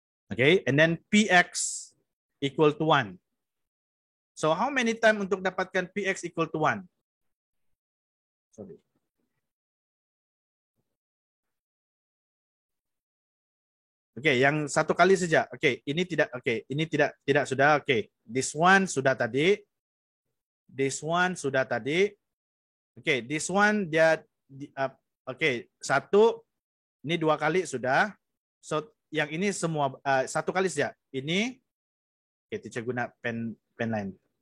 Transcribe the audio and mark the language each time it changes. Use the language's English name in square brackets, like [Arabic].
[English] Okay, and then PX equal to 1. So how many time [Malay] untuk dapatkan [English] PX equal to 1? Sorry. [Malay] Okay, yang 1 kali saja. Okay, ini tidak. Okay, ini tidak sudah. [English] Okay, this one [Malay] sudah tadi. [English] This one [Malay] sudah tadi. [English] Okay, this one dia. Okay, 1. [Malay] Ini 2 kali sudah. So yang ini semua 1 kali saja. Ini. [English] Okay, teacher [Malay] guna [English] pen line.